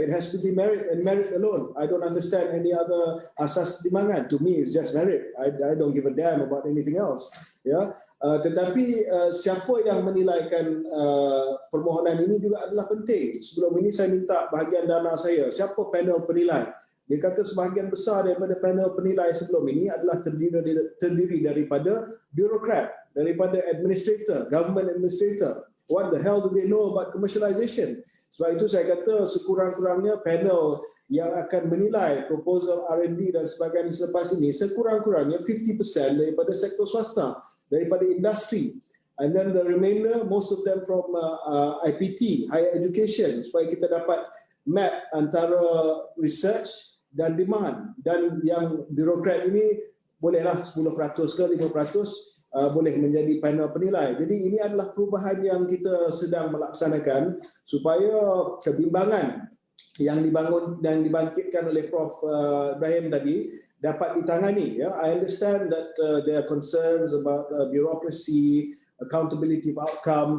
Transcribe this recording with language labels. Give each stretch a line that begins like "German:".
English: It has to be merit and merit alone. I don't understand any other
Malay: asas pertimbangan.
English: To me, it's just merit. I don't give a damn about anything else.
Malay: Ya, tetapi siapa yang menilaikan permohonan ini juga adalah penting. Sebelum ini saya minta bahagian dana saya. Siapa panel penilai? Dia kata sebahagian besar daripada panel penilai sebelum ini adalah terdiri daripada birokrat, daripada administrator,
English: government administrator. What the hell do they know about commercialization?
Malay: Sebab itu saya kata sekurang-kurangnya panel yang akan menilai proposal R&D dan sebagainya selepas ini, sekurang-kurangnya 50% daripada sektor swasta, daripada industri.
English: And then the remainder, most of them from IPT, higher education,
Malay: supaya kita dapat map antara research dan demand, dan yang birokrat ini bolehlah 10% ke 5% boleh menjadi panel penilai. Jadi ini adalah perubahan yang kita sedang melaksanakan supaya kebimbangan yang dibangun dan dibangkitkan oleh Prof Ibrahim tadi dapat ditangani.
English: Ya, I understand that there are concerns about bureaucracy, accountability of outcome.